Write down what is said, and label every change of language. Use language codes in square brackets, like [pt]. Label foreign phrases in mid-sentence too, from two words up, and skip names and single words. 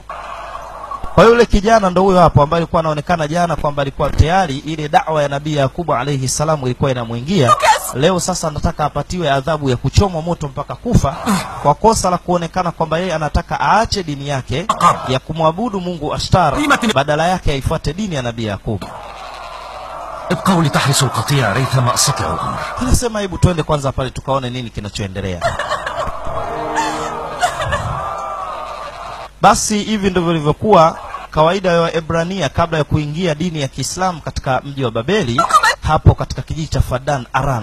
[sw] Kwa yule kijana ndo huyo hapo ambaye alikuwa anaonekana jana kwamba alikuwa tayari ile da'wa ya Nabii Yakubu [ar] عليه السلام [sw] ilikuwa inamuingia. Leo sasa anataka apatiwe adhabu ya kuchomwa moto mpaka kufa kwa kosa la kuonekana kwamba yeye anataka aache dini yake ya kumwabudu Mungu Ashtar, badala yake aifuate dini ya Nabii Yakubu. [ar] ابقوا لتحرسوا القطيع ريثما استطيعوا الامر. [sw] Anasema hebu twende kwanza pale tukaone nini kinachoendelea. Basi hivi ndivyo vilivyokuwa kawaida ya Waebrania kabla ya kuingia dini ya Kiislamu katika mji wa Babeli hapo katika kijiji cha Fadan Aran.